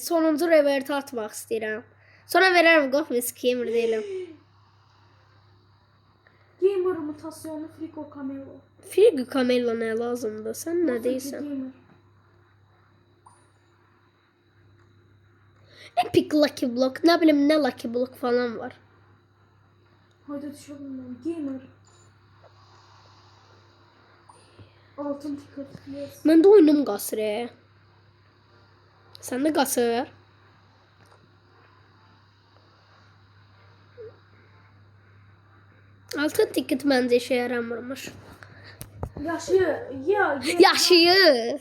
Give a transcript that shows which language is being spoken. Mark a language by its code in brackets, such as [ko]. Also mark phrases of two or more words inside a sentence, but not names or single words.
[az] Sonuncu revert atmaq istəyirəm. Sonra verərəm, qorxmayın, gamer deyiləm. Gamer mutasyonu Frico Camelo. Frigo Camelo nə lazımdır? Sən nə deyirsən? Gamer. Epic Lucky Block, nə bilim nə Lucky Block falan var. Hayda düşürdüm. Gamer. Altın ticket. Yes. Məndə oyunum qasır. Səndə qasır. Altın ticket məncə işə yaramırmış. Yaşayır.